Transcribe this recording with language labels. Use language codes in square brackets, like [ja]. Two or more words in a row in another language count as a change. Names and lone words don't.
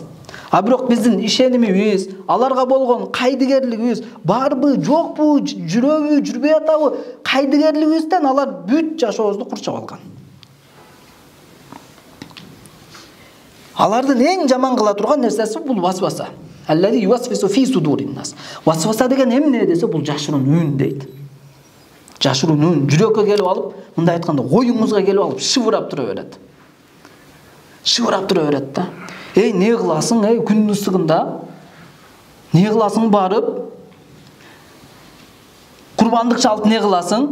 [ky] А бирок биздин ишенимибиз, аларга болгон кайдыгерлигибиз барбы, жокпу, жүрөбү, жүрбөй атабы, кайдыгерлигибизден алар бүт жашообузду курчап алган. Алардын эң жаман кыла турган нерсеси бул васваса. [ar] الذي يوسوس في صدور الناس. [ky] Васваса деген эмне десе, бул жашыруун үн дейт. Жашыруун үн жүрөккө келип алып, мындай айтканда оюңузга келип алып шыбырап тура берет. Шыбырап тура берет да. Эй, не кыласың, күндүн ысыгында? Не кыласың барып? Курбандык чалып не кыласың?